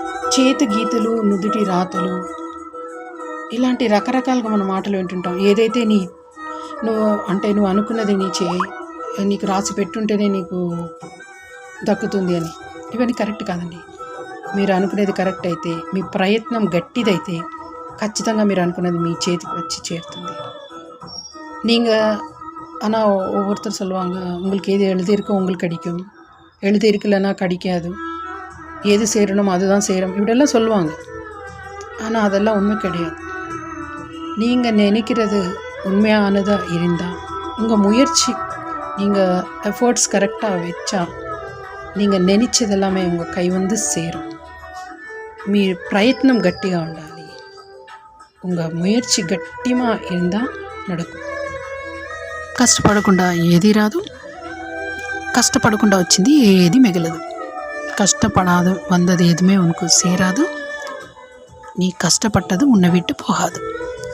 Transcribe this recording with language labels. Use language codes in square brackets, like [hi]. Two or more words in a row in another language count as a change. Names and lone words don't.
[te] చేతి గీతలు, నుదుటి రాతలు ఇలాంటి రకరకాలుగా మన మాటలు వింటుంటాం. ఏదైతే నువ్వు అనుకున్నది నీకు రాసి పెట్టుంటేనే నీకు దక్కుతుంది అని. ఇవన్నీ కరెక్ట్ కాదండి. మీరు అనుకునేది కరెక్ట్ అయితే, మీ ప్రయత్నం గట్టిదైతే ఖచ్చితంగా మీరు అనుకున్నది మీ చేతికి వచ్చి చేరుతుంది. [ta] நீங்கள் ஆனால் ஒவ்வொருத்தர் சொல்லுவாங்க, உங்களுக்கு எது எழுதியிருக்கோ உங்களுக்கு கிடைக்கும், எழுதியிருக்கலைன்னா கிடைக்காது, எது சேரணுமோ அதுதான் சேரும், இப்படியெல்லாம் சொல்லுவாங்க. ஆனால் அதெல்லாம் உண்மை கிடையாது. நீங்கள் நினைக்கிறது உண்மையானதாக இருந்தால், உங்கள் முயற்சி, நீங்கள் எஃபர்ட்ஸ் கரெக்டாக வச்சா நீங்கள் நினைச்சது எல்லாமே உங்கள் கை வந்து சேரும். [te] మీ ప్రయత్నం గట్టిగా ఉండాలి. [ta] உங்கள் முயற்சி గట్టిగా இருந்தால் நடக்கும். [te] కష్టపడకుండా ఏది రాదు, కష్టపడకుండా వచ్చింది ఏది మిగలదు. [ta] கஷ்டப்படாது வந்தது எதுவுமே உனக்கு சேராது, நீ கஷ்டப்பட்டது உன்னை விட்டு போகாது.